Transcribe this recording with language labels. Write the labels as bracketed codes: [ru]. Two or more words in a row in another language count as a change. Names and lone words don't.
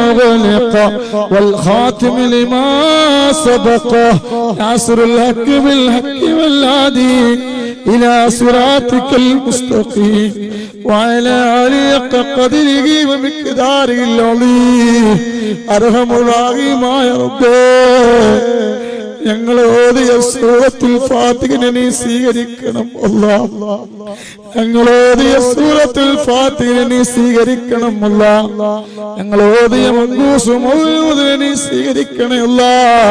[ar] غلق والخاتم لما سبق ناصر الحق بالحق والهادي إلى صراطك المستقيم وعلى آله قدره ومقداره العظيم أرحم الراحمين يا رب [ml] ഞങ്ങൾ ഓതിയ സൂറത്തുൽ ഫാത്തിഹയെ നീ സ്വീകരിക്കണം അല്ലാഹ്. ഞങ്ങൾ ഓതിയ സൂറത്തുൽ ഫാത്തിഹയെ നീ സ്വീകരിക്കണം അല്ലാഹ്. ഞങ്ങൾ ഓതിയ മങ്കൂസ് മൗലൂദിനെ നീ സ്വീകരിക്കണേ അല്ലാഹ്.